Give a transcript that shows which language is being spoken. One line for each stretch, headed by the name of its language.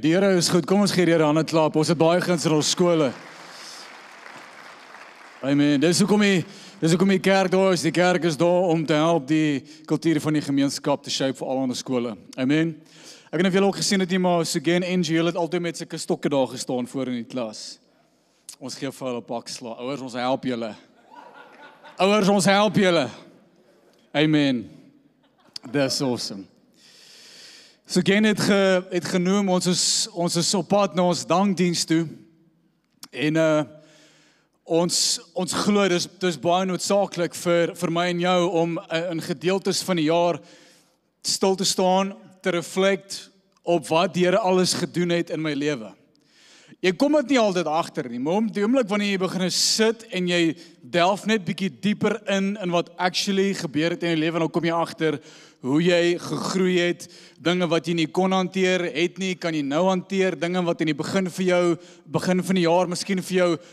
Afrikaans: Die Here is goed. Kom ons gee die Here 'n hande klap. Ons het baie guns in ons skole. Amen. Dis hoekom die kerk daar is. Die kerk is daar om te help die kultuur van die gemeenskap te shape vir al ons skole. Amen. Ek weet nie of julle ook gesien het nie, maar Sugen NG, hulle het altyd met sulke stokke daar gestaan voor in die klas. Ons gee vir hulle 'n pak slaag. Ouers, ons help julle. Ouers, ons help julle. Amen.
English: That's awesome.
Afrikaans: Sugen het genoem, ons is op pad na ons dankdiens toe. En ons glo, dis baie noodsaaklik vir my en jou om in gedeeltes van die jaar stil te staan, te reflect op wat die Here alles gedoen het in my lewe. Jy kom dit nie altyd agter nie, maar die oomblik wanneer jy begin sit en jy delf net bietjie dieper in wat actually gebeur het in jou lewe, dan kom jy agter hoe jy gegroei het, dinge wat jy nie kon hanteer het nie, kan jy nou hanteer, dinge wat in die begin van die jaar miskien vir jou